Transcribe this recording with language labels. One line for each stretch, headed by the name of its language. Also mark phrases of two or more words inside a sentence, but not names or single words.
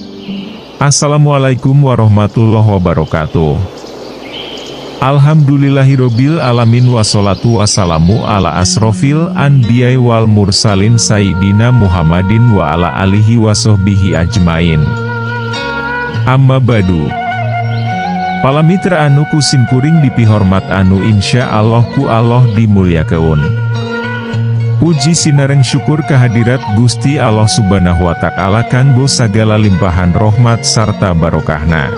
Arabic: السلام عليكم ورحمة الله وبركاته. الحمد لله رب العالمين والصلاة والسلام على أشرف الأنبياء والمرسلين سيدنا محمد وعلى آله وصحبه أجمعين. أما بعد.
Sundanese: Para mitra anu kusim kuring dipihormat anu
Arabic: إن شاء الله
Sundanese: ku Allah dimuliakeun. Puji sinareng syukur kehadirat Gusti Allah
Arabic: سبحانه وتعالى
Sundanese: kanggo sagala limpahan rahmat sarta barokahna.